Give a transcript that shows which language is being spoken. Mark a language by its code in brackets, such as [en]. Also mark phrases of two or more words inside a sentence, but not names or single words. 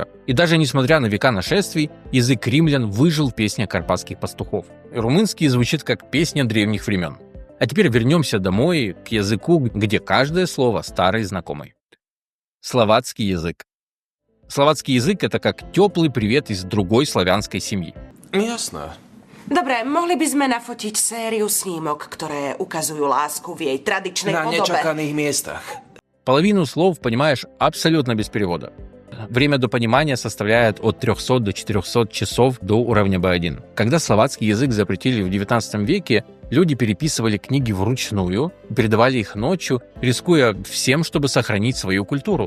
[ru] И даже несмотря на века нашествий, язык римлян выжил в песнях карпатских пастухов. И румынский звучит как песня древних времен. А теперь вернемся домой к языку, где каждое слово старое и знакомое. Словацкий язык. Словацкий язык – это как теплый привет из другой славянской семьи. [sk] Jasno. Dobre, mohli by sme nafotiť sériu snímok, ktoré ukazujú lásku v jej tradičnej Na podobe. nečakaných miestach. [ru] Половину слов понимаешь абсолютно без перевода. Время до понимания составляет от 300 до 400 часов до уровня B1. Когда словацкий язык запретили в 19 веке, люди переписывали книги вручную, передавали их ночью, рискуя всем, чтобы сохранить свою культуру.